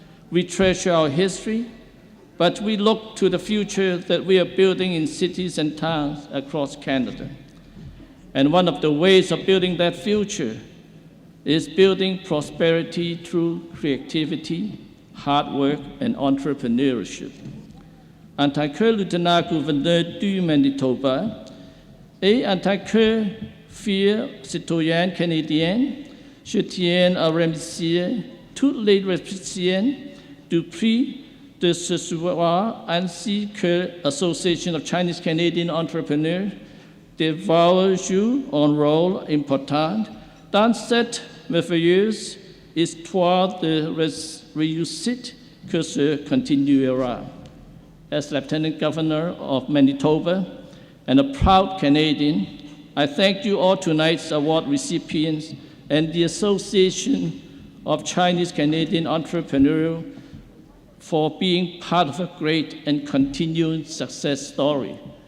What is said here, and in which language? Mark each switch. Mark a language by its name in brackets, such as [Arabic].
[English] We treasure our history, but we look to the future that we are building in cities and towns across Canada. And one of the ways of building that future is building prosperity through creativity, hard work, and entrepreneurship. [French] En tant que Lieutenant Gouverneur du Manitoba et en tant que fier citoyen canadien, je tiens à remercier tous les récipients du prix de ce soir ainsi que l'Association of Chinese Canadian Entrepreneurs d'avoir joué un rôle important dans cette merveilleuse histoire de réussite que se continuera. [English] As Lieutenant Governor of Manitoba and a proud Canadian, I thank you all tonight's award recipients and the Association of Chinese Canadian Entrepreneurs for being part of a great and continuing success story.